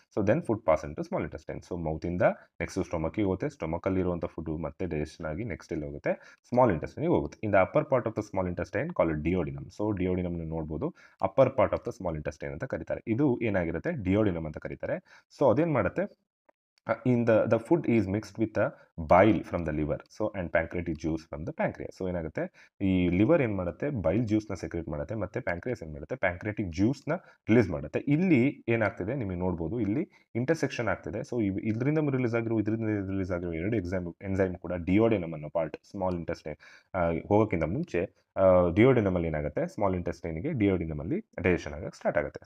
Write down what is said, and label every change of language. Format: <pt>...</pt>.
<en>So then food pass into small intestine.</en> <kn>So ಮೌತಿಂದ next ಸ್ಟೊಮಕ್ಕಿಗೆ ಹೋಗುತ್ತೆ, ಸ್ಟೊಮಕಲ್ಲಿರುವಂಥ food ಮತ್ತೆ digestion ಆಗಿ next ಎಲ್ಲಿ ಹೋಗುತ್ತೆ, ಸ್ಮಾಲ್ ಇಂಟೆಸ್ಟೈನಿಗೆ ಹೋಗುತ್ತೆ.</kn> <en>In the upper part of the small intestine call duodenum.</en> <kn>So duodenum ನೋಡ್ಬೋದು, upper part of the small intestine ಅಂತ ಕರೀತಾರೆ. ಇದು ಏನಾಗಿರುತ್ತೆ, ಡಿಯೋಡಿನಮ್ ಅಂತ ಕರೀತಾರೆ. ಸೊ ಅದೇನು ಮಾಡುತ್ತೆ,</kn> <en>the food is mixed with the bile from the liver, so and pancreatic juice from the pancreas.</en> <kn>So ಏನಾಗುತ್ತೆ, ಈ ಲಿವರ್ ಏನು ಮಾಡುತ್ತೆ, ಬೈಲ್ ಜ್ಯೂಸ್ನ ಸೆಕ್ರೇಟ್ ಮಾಡುತ್ತೆ, ಮತ್ತೆ ಪ್ಯಾಂಕ್ರಿಯಾಸ್ ಏನು ಮಾಡುತ್ತೆ, ಪ್ಯಾಂಕ್ರಿಯಾಟಿಕ್ ಜ್ಯೂಸ್ನ ರಿಲೀಸ್ ಮಾಡುತ್ತೆ. ಇಲ್ಲಿ ಏನಾಗ್ತಿದೆ ನಿಮಗೆ ನೋಡ್ಬೋದು, ಇಲ್ಲಿ ಇಂಟರ್ಸೆಕ್ಷನ್ ಆಗ್ತಿದೆ. ಸೊ ಇದರಿಂದ ರಿಲೀಸ್ ಆಗಿರೋ ಎರಡು ಎನ್ಸೈಮ್ ಕೂಡ ಡಿಯೋಡೆನಮ್ ಅನ್ನೋ ಪಾರ್ಟ್, ಸ್ಮಾಲ್ ಇಂಟೆಸ್ಟೈನ್ ಹೋಗೋಕ್ಕಿಂತ ಮುಂಚೆ ಡಿಯೋಡಿನಮಲ್ಲಿ ಏನಾಗುತ್ತೆ, ಸ್ಮಾಲ್ ಇಂಟೆಸ್ಟೈನ್ಗೆ ಡಿಯೋಡಿನಮಲ್ಲಿ ಡೈಜೆಷನ್ ಆಗಕ್ಕೆ ಸ್ಟಾರ್ಟ್ ಆಗುತ್ತೆ.</kn>